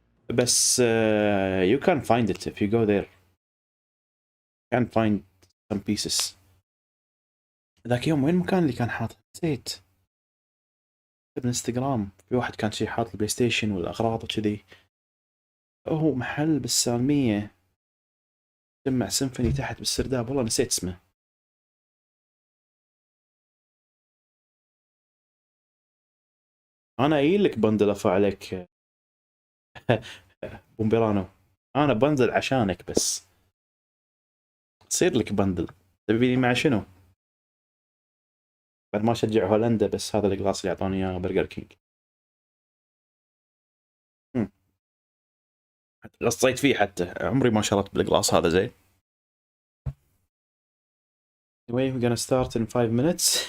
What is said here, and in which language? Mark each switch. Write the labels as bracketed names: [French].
[English] بس you can find it if you go there. You can find some pieces. [Arabic] ذاك يوم وين المكان اللي كان حاط؟ نسيت. بالانستغرام في واحد كان شي حاط البلاي ستيشن والاغراض وكذي. هو محل بالسالمية، جمع سيمفوني تحت بالسرداب، والله نسيت اسمه. انا قايل لك بندل افا عليك. بومبيرانو، انا بنزل عشانك بس. تصير لك بندل، تبيني مع شنو؟ بعد ما اشجع هولندا بس هذا القلاص اللي اعطوني اياه برجر كينج. قصيت فيه حتى، عمري ما شربت بالقلاص هذا زين. [English] Anyway, we're gonna start in 5 minutes.